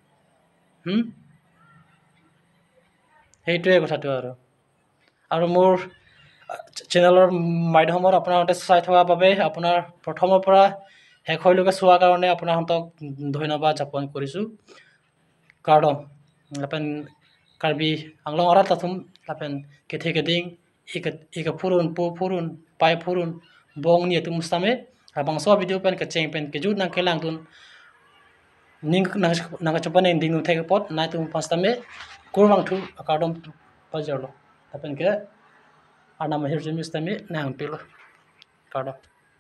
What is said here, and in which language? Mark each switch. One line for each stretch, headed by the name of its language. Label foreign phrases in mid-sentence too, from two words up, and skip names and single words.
Assamese: সেইটোৱে কথাটো আৰু মোৰ চেনেলৰ মাধ্যমত আপোনালোকে চাই থকাৰ বাবে আপোনাৰ প্ৰথমৰ পৰা শেষলৈকে চোৱাৰ কাৰণে আপোনালোকক ধন্যবাদ জ্ঞাপন কৰিছোঁ কাৰণ
Karbi: lapen karbi anglong orat latum lapen kethe keding ika purun pai purun bong ni tu mustame abang so video pen keceng pen kejut nang kelang tun ning nang copan ning ding thek pot na tu pastame kurwang thu akadom pajarlo lapen ke anam hirjim mustame nang pilo kadam